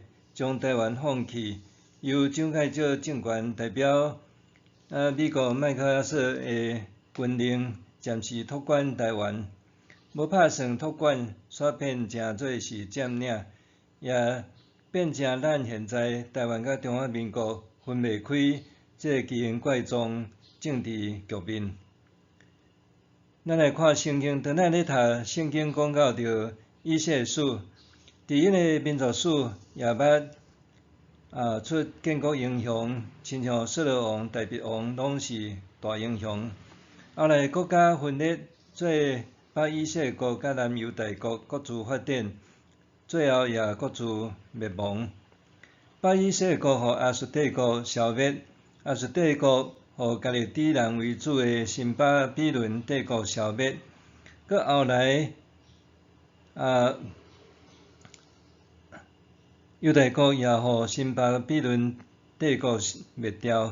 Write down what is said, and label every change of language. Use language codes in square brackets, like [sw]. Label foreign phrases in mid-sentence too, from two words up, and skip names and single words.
[nan] 将台湾放弃，由蒋介石政权代表美国麦克阿瑟的军令暂时托管台湾，无拍算托管，煞变成做是占领，也变成咱现在台湾甲中华民国分袂开这个奇形怪状政治局面。咱来看圣经，当咱咧读圣经讲到着以色列史，伫迄个民族史也捌出建国英雄，亲像扫罗王、大卫王拢是大英雄。后来国家分裂做北以色列国甲南犹大国各自发展，最后也各自灭亡。北以色列国互亚述帝国消灭，亚述帝国互家己以人为主的新巴比伦帝国消灭，佮后来犹大国也互新巴比伦帝国灭掉。